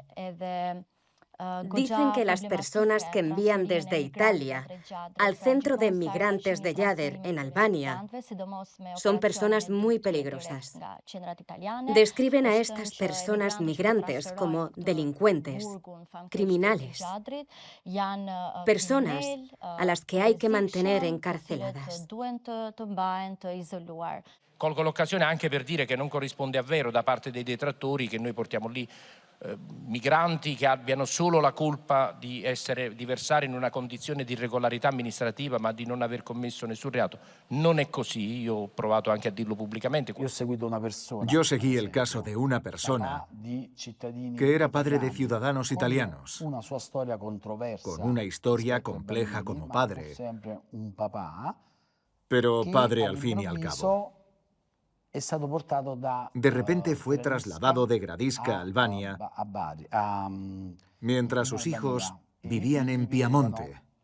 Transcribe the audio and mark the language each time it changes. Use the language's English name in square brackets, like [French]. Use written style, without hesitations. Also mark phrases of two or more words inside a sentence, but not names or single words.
[Spanish] Dicen que las personas que envían desde Italia al centro de migrantes de Yader, en Albania, son personas muy peligrosas. Describen a estas personas migrantes como delincuentes, criminales, personas a las que hay que mantener encarceladas. [Italian] Colgo l'occasione anche per dire che non corrisponde a vero da parte dei detrattori che noi portiamo lì migranti che abbiano solo la colpa di versare in una condizione di irregolarità amministrativa ma di non aver commesso nessun reato. Non è così, io ho provato anche a dirlo pubblicamente. [Spanish] Yo seguí el caso de una persona que era padre de ciudadanos italianos, con una historia compleja como padre, pero padre al fin y al cabo. De repente fue trasladado de Gradisca a Albania, mientras sus hijos vivían en Piamonte.